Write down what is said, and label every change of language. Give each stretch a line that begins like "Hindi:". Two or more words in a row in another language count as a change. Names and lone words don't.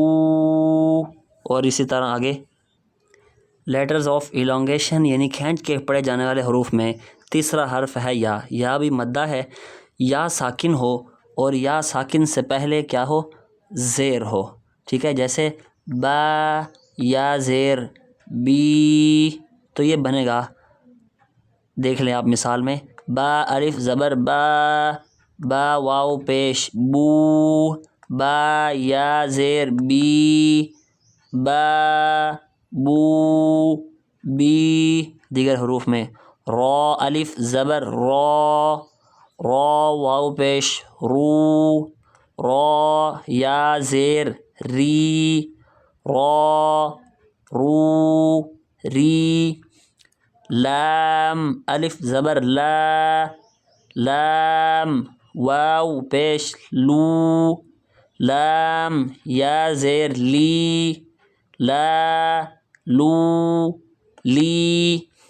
Urdu: اور اسی طرح آگے
English: letters of elongation
Urdu: یعنی کھینچ کے پڑھے جانے والے حروف میں تیسرا حرف ہے یا۔ یا بھی مدہ ہے، یا ساکن ہو اور یا ساکن سے پہلے کیا ہو؟ زیر ہو، ٹھیک ہے۔ جیسے با یا زیر بی، تو یہ بنے گا، دیکھ لیں آپ مثال میں، با الف زبر با، با واو پیش بو، با یا زیر بی، با بو بی۔ دیگر حروف میں را الف زبر را، را واو پیش رو، را یا زیر ری، را رو ری۔ لام الف زبر لا، لام واو پیش لو، لام یا زیر لی، لا لو لی،